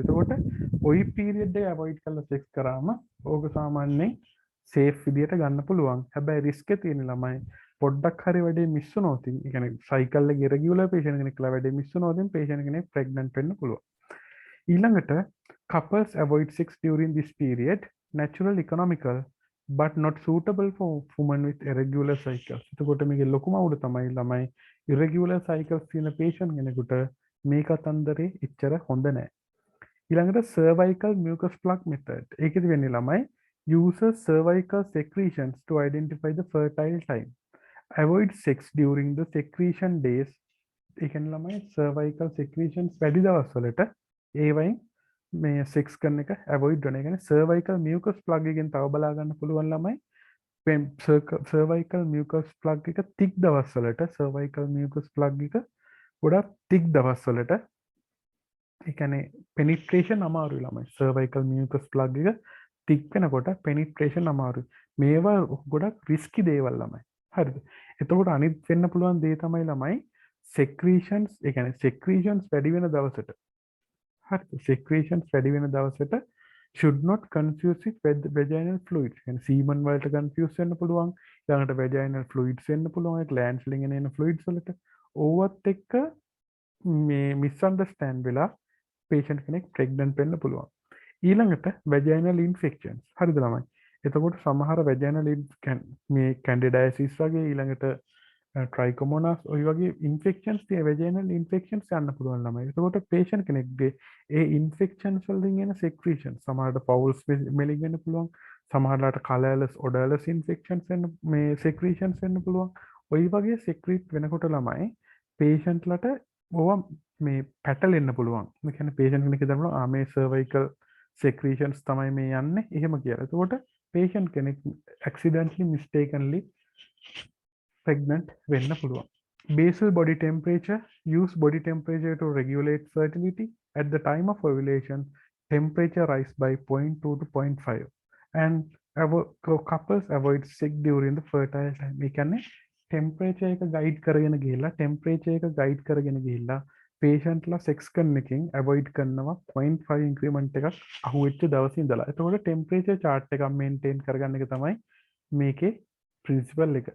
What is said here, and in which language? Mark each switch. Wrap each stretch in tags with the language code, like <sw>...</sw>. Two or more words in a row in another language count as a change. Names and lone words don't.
<si>එතකොට ওই පීරියඩ් එක අවොයිඩ් කරලා සෙක්ස් කරාම ඕක සාමාන්‍යයෙන් සේෆ් විදිහට ගන්න පුළුවන්. හැබැයි රිස්ක් එක තියෙන ළමයි පොඩ්ඩක් හරි වැඩේ මිස් වුණොත්, ඒ කියන්නේ සයිකල් එකේ</si> <en>irregular patient</en> <si>කෙනෙක්ලා වැඩේ මිස් වුණොත් පේෂන්ට් කෙනෙක් ප්‍රෙග්නන්ට් වෙන්න පුළුවන්.</si> <en>ඊළඟට couples avoid sex during this period, natural, economical, but not suitable for women with irregular cycles.</en> <si>එතකොට මේකේ ලොකුම අවුල තමයි ළමයි</si> <en>irregular cycles</en> <si>තියෙන patient කෙනෙකුට මේ කතන්දරේ එච්චර හොඳ නැහැ.</si> <en>ඊළඟට cervical mucus plug method.</en> <si>ඒකෙදි වෙන්නේ ළමයි</si> <en>uses cervical secretions to identify the fertile time. Avoid sex during the secretion days.</en> <si>ඒ කියන්නේ ළමයි</si> <en>cervical secretions</en> <si>වැඩි දවස්වලට ඒවයින් මේ සෙක්ස් කරන එක ඇවොයිඩ් කරන. ඒ කියන්නේ</si> <en>cervical mucus plug</en> <si>එකෙන් තව බලා ගන්න පුළුවන් ළමයි</si> <en>cervical mucus plug</en> <si>එක thick දවස්වලට</si> <en>cervical mucus plug</en> <si>එක ගොඩක් thick දවස්වලට ඒ කියන්නේ penetration අමාරුයි ළමයි.</si> <en>cervical mucus plug</en> <si>එක thick වෙනකොට penetration අමාරුයි. මේවා ගොඩක් risky දේවල් ළමයි. හරිද? එතකොට අනිත් වෙන්න පුළුවන් දේ තමයි ළමයි secretions, ඒ කියන්නේ secretions වැඩි වෙන දවසට.</si> <en>හරි, secretions</en> <si>වැඩි වෙන දවසට</si> <en>should not confuse with vaginal fluids.</en> <si>කියන්නේ semen වලට confuse වෙන්න පුළුවන්. ඊළඟට</si> <en>vaginal fluids</en> <si>වෙන්න පුළුවන්. ඒ glands වලින් එන fluids වලට ඕවත් එක්ක මේ misunderstand වෙලා patient කෙනෙක් pregnant වෙන්න පුළුවන්.</si> <en>ඊළඟට vaginal infections.</en> <si>හරිද ළමයි? එතකොට සමහර vaginal මේ candidiasis වගේ ඊළඟට trichomonas ඔය වගේ</si> <en>infections tie vaginal infections</en> <si>යන්න පුළුවන් ළමයි. එතකොට patient කෙනෙක්ගේ ඒ infections වලින් එන secretions සමහරට</si> <en>foul smelling</en> <si>වෙන්න පුළුවන්. සමහරලාට</si> <en>colorless odorless infections</en> <si>වෙන්න මේ secretions වෙන්න පුළුවන්. ඔය වගේ secrete වෙනකොට ළමයි patient ලට ඕවා මේ පැටලෙන්න පුළුවන්. ඒ කියන්නේ patient කෙනෙක් හිතනවා මේ</si> <en>cervical secretions</en> <si>තමයි මේ යන්නේ එහෙම කියලා. එතකොට patient කෙනෙක්</si> <en>accidentally mistakenly pregnant</en> <si>වෙන්න පුළුවන්.</si> <en>Basal body temperature. Use body temperature to regulate fertility. At the time of ovulation, temperature rise by 0.2 to 0.5. And couples avoid sex during the fertile time.</en> <si>ඒ කියන්නේ temperature එක guide කරගෙන ගිහිල්ලා temperature එක guide කරගෙන ගිහිල්ලා patient ලා sex කරන එකෙන් avoid කරනවා 0.5 increment එකක් අහුවෙච්ච දවසේ ඉඳලා. එතකොට</si> <en>temperature chart</en> <si>එකක් maintain කරගන්න එක තමයි මේකේ principle එක.</si>